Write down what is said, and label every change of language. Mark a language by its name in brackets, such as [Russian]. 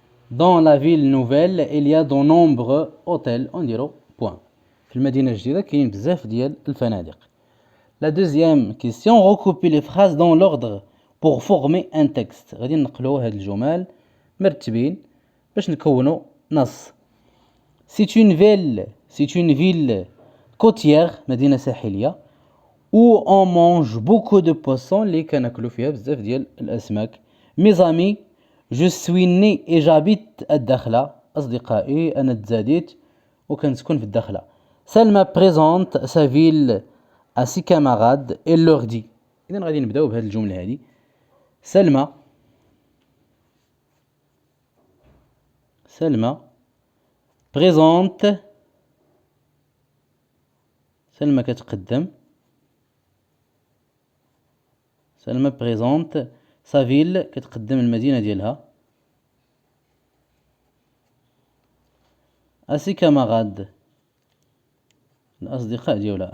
[French] Dans la ville nouvelle, il y a de nombreux hôtels. [Arabic] نديرو point. في المدينة الجديدة كاين بزاف ديال الفنادق. [French] La deuxième question, recoupez les phrases dans l'ordre pour former un texte. [Arabic] غادي نقلو هاد الجمل مرتبين باش نكونوا نص. [French] C'est une ville côtière, [Arabic] مدينة ساحلية, [French] où on mange beaucoup de poissons, [Arabic] اللي كناكلوا فيها بزاف ديال الأسماك. [French] Mes amis, je suis né et j'habite [Arabic] الداخلة. أصدقائي أنا تزاديت وكنسكن في الداخلة. [French] Selma présente sa ville à ses camarades et leur dit. [Arabic] إذا غادي نبداو بهذه الجملة هذه. [French] سلمى présente. [Arabic] سلمى كتقدم. [French] سلمى présente sa ville [Arabic] كتقدم المدينة ديالها. [French] à ses camarades [Arabic] الأصدقاء ديالها.